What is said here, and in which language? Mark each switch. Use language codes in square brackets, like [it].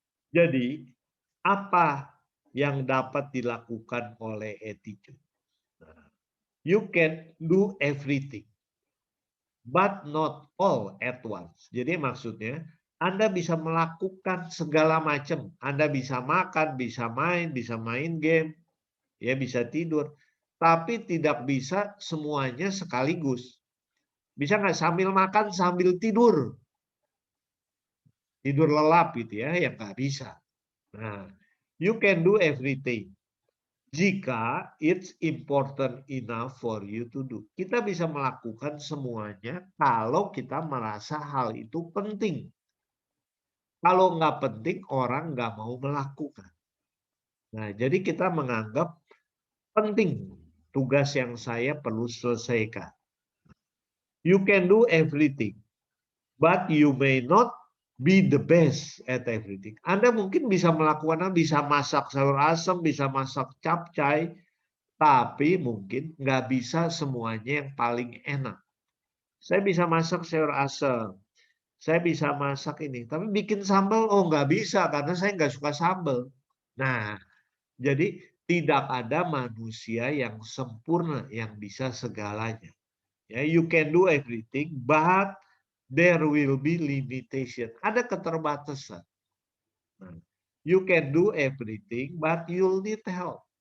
[id] Jadi, apa yang dapat dilakukan oleh attitude? [en] Nah, you can do everything, but not all at once. [id] Jadi maksudnya, Anda bisa melakukan segala macam. Anda bisa makan, bisa main game, ya bisa tidur. Tapi tidak bisa semuanya sekaligus. Bisa nggak sambil makan, sambil tidur? Tidur lelap gitu ya, yang nggak bisa. [en] Nah, you can do everything [id] jika [en] it's important enough for you to do. [id] Kita bisa melakukan semuanya kalau kita merasa hal itu penting. Kalau nggak penting, orang nggak mau melakukan. Nah, jadi kita menganggap penting tugas yang saya perlu selesaikan. [en] You can do everything, but you may not be the best at everything. [id] Anda mungkin bisa melakukan, bisa masak sayur asam, bisa masak capcay, tapi mungkin nggak bisa semuanya yang paling enak. Saya bisa masak sayur asam, saya bisa masak ini, tapi bikin sambal, oh nggak bisa karena saya nggak suka sambal. Nah, Jadi tidak ada manusia yang sempurna yang bisa segalanya. [en] Ya, you can do everything, but there will be limitation. [id] Ada keterbatasan. [en] Nah, you can do everything, but you'll need help.